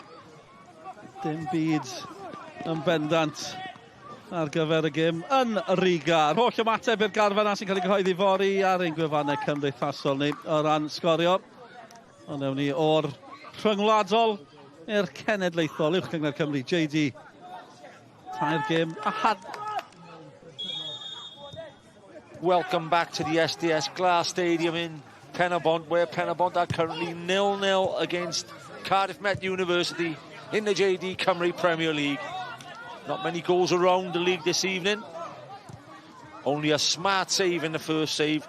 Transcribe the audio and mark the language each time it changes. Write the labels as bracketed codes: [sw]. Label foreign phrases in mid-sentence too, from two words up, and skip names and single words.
[cy] Dim byd yn bendant ar gyfer y gêm yn Riga. Yr holl ymateb i'r garfan sy'n cael ei gyhoeddi fori ar ein gwefannau cymdeithasol ni o ran sgorio. Ond ewn ni o'r rhyngwladol i'r cenedlaethol uwch gyngor Cymru, JD. 3 gêm a had. [en] Welcome back to the SDS Glass Stadium in Pen-y-bont, where Pen-y-bont are currently 0-0 against Cardiff Met University in the JD Cymru Premier League. Not many goals around the league this evening. Only a smart save in the first save.